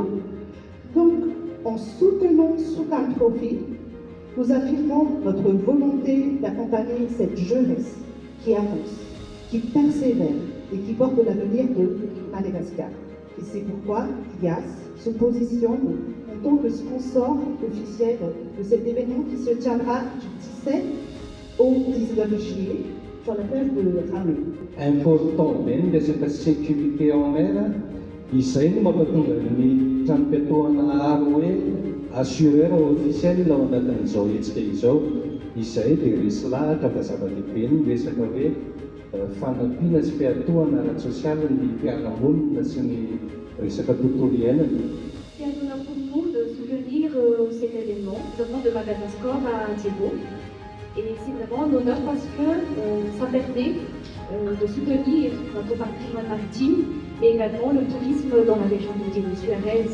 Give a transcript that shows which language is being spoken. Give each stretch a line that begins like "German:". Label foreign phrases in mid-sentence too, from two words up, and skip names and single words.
French: Donc, en soutenant Soukane Trophy, nous affirmons notre volonté d'accompagner cette jeunesse qui avance, qui persévère et qui porte l'avenir de Madagascar. Et c'est pourquoi IAS se positionne en tant que sponsor officiel de cet événement qui se tiendra du 17 au 19 juillet sur la plage de Ramen. Important resaka sécurité en mer,
Malagasy: izay no mampatonga ny tranom-piatoana aro hoe
French: assureur officiel
Malagasy: ao anatin'izao hetsika izao, izay dia resy lahatra fa zava-dehibe ny resaka hoe fanampiana sy fiatohana ara-tsosialy ny fiarahamonina sy ny resaka tontolo iainana.
French: C'est un honneur pour nous de soutenir cet événement de Madagascar à Diego. Et c'est vraiment un honneur parce que ça permet de soutenir notre patrimoine maritime et également le tourisme dans la région de Diego-sur-Aise.